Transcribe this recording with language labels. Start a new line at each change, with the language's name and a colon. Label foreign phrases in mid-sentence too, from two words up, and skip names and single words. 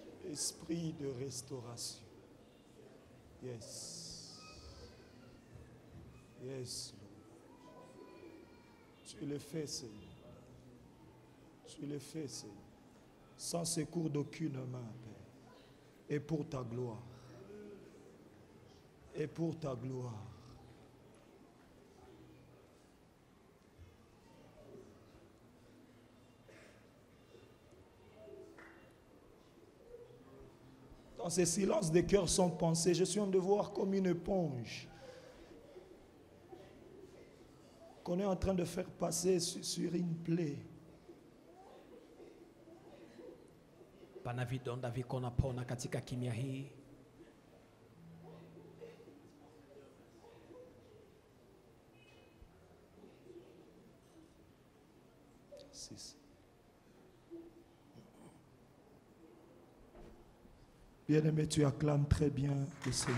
French: Esprit de restauration.
English: Yes. Yes, Lord.
French: Tu le fais, Seigneur. Tu le fais, Seigneur. Sans secours d'aucune main, Père. Et pour ta gloire. Et pour ta gloire. Dans ces silences des cœurs sans pensée, je suis en train de voir comme une éponge qu'on est en train de faire passer sur une plaie.
Swahili: Pana vidonda viko napona katika kimya hii.
French: Bien-aimé, tu acclames très bien le Seigneur.